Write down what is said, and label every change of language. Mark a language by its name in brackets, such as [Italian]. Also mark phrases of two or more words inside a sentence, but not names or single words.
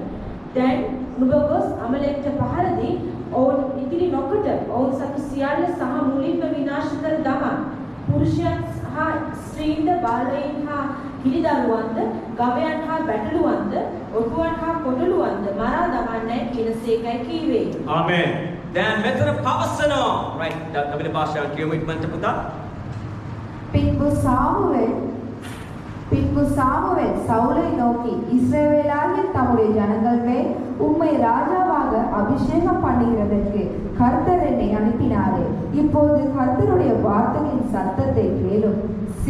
[Sinhala] දැන් නුඹ ගොස් අමලෙක්ට පහර දී ඔවුන් ඉතිරි නොකොට ඔවුන් සතු සියල්ල සහ මුලින්ම විනාශ කර දමා. පුරුෂයන් හා ස්ත්‍රීන්ද බාලයන් හා කිරිදරුවන්ද ගවයන් හා බැටළුවන්ද ඔටුවන් හා කොටළුවන්ද මරා දමන්නයි කියනසේකයි කීවේ. ආමෙන්. දැන් මෙතන පවසනවා. right. අපේ භාෂාවෙන් කියමු ඉක්මනට පුතා. [Tamil] பின்பு சாமுவேல் சவுலை நோக்கி, இஸ்ரவேலாகிய தம்முடைய ஜனங்கள் மேல் உம்மை ராஜாவாக அபிஷேகம் பண்ணுகிறதற்கு கர்த்தர் என்னை அனுப்பினாரே. இப்போது கர்த்தருடைய வார்த்தையின் சத்தத்தை கேளும்.